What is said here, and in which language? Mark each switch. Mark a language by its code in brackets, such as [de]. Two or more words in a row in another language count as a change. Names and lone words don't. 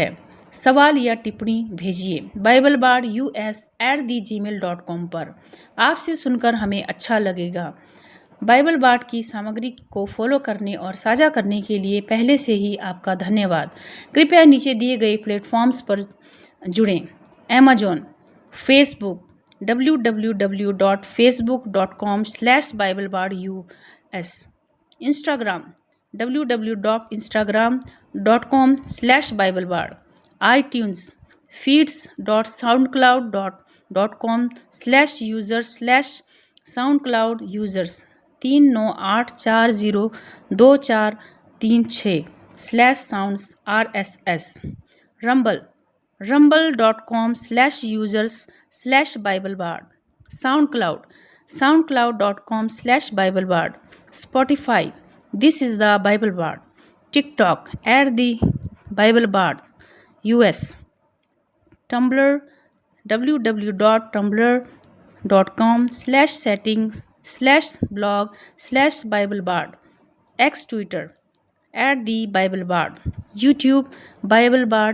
[hi] सवाल या टिप्पणी भेजिए BibleBard.us@gmail.com पर। आपसे सुनकर हमें अच्छा लगेगा। बाइबल बाठ की सामग्री को फॉलो करने और साझा करने के लिए पहले से ही आपका धन्यवाद। कृपया नीचे दिए गए प्लेटफॉर्म्स पर जुड़ें। Amazon, Facebook, www.facebook.com/BibleBardUS, Instagram, www.instagram.com/BibleBard, iTunes, feeds.soundcloud.com/user/soundcloud-users 398402436 /sounds RSS, [en] rumble.com/users/BibleBard, soundcloud.com/BibleBard, Spotify, this is the Bible Bard, TikTok @the Bible Bard US, Tumblr www.tumblr.com/settings/blog/BibleBard, X Twitter @the Bible Bard, YouTube Bible Bard।